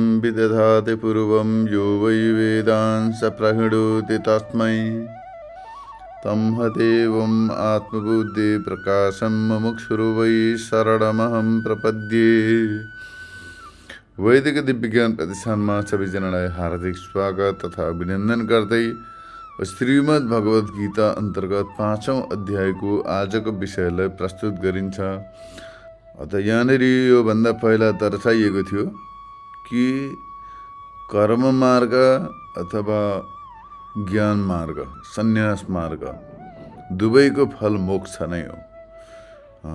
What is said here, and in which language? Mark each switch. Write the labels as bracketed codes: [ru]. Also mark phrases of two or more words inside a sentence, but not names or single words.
[sa] दधाति पूर्वं यो वै वेदान् स प्रहिणोति तस्मै तं हदेवम् आत्मबुद्धि प्रकाशं मुमुक्षुर् वै शरणमहं प्रपद्ये। [ne] वैदिक दिव्य ज्ञान प्रतिष्ठानमा सबैजनालाई हार्दिक स्वागत तथा अभिनन्दन गर्दै श्रीमद् भगवत गीता अन्तर्गत 5औं अध्यायको आजको विषयलाई प्रस्तुत गरिन्छ। अत यहाँनिर यो भन्दा पहिला दर्शाइएको थियो कि कर्म मार्ग अथवा ज्ञान मार्ग, सन्यास मार्ग दुवैको फल मोक्ष नै हो।